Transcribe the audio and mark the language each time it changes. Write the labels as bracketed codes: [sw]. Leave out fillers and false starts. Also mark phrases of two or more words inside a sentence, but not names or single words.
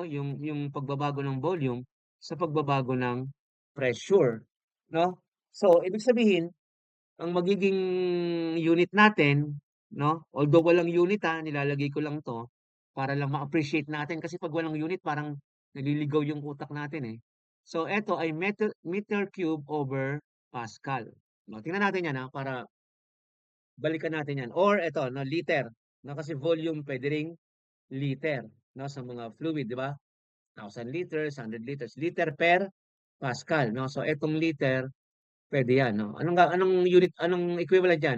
[tl] Yung pagbabago ng volume sa pagbabago ng pressure, no? So, ibig sabihin, ang magiging unit natin, no? Although walang unit nilalagay ko lang 'to para lang ma-appreciate natin kasi pag walang unit parang naliligaw yung utak natin eh. So, eto ay [en] meter cube over Pascal. [tl] No, tingnan natin 'yan para balikan natin 'yan. Or eto, no, liter. No, kasi volume pwede ring liter, no, sa mga fluid, di ba? [en] 1,000 liters, 100 liters, liter per Pascal, no? [tl] So, etong liter, pwede yan, no? Anong unit, anong equivalent yan?